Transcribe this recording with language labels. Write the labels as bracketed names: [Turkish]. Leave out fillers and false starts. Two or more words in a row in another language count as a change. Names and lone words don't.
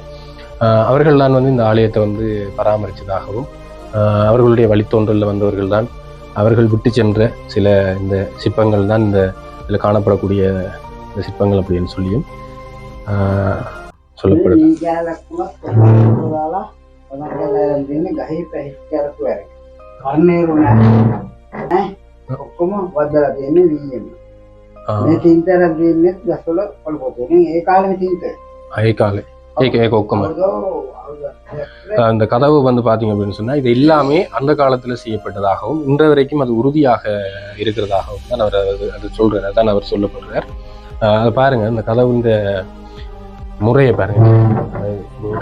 [Tamil] அவர்கள் தான் வந்து இந்த ஆலயத்தை வந்து பராமரித்ததாகவும் அவர்களுடைய வழித்தோன்றலில் வந்தவர்கள் தான் அவர்கள் விட்டு சென்ற சில இந்த சிற்பங்கள் தான் இந்த இதில் காணப்படக்கூடிய இந்த சிற்பங்கள் அப்படின்னு சொல்லியும் சொல்லப்படுது. [Sinhala] ඔක්කොම වදලා තියෙන්නේ වීයෙන්. මේ තින්තරක් දෙන්නෙත් ගස්වල පළපොතේ. ඒ කාලේ තින්ත. ඒ කාලේ. ඒක ඔක්කොම. [Tamil] அந்த கதவு வந்து பார்த்தீங்க அப்படின்னு சொன்னால் இது எல்லாமே அந்த காலத்தில் செய்யப்பட்டதாகவும் இன்று வரைக்கும் அது உறுதியாக இருக்கிறதாகவும் தான் அவர் அது சொல்கிறார். தான் அவர் சொல்லப்படுறார். அதை பாருங்கள், இந்த கதவு இந்த முறையை பாருங்கள்.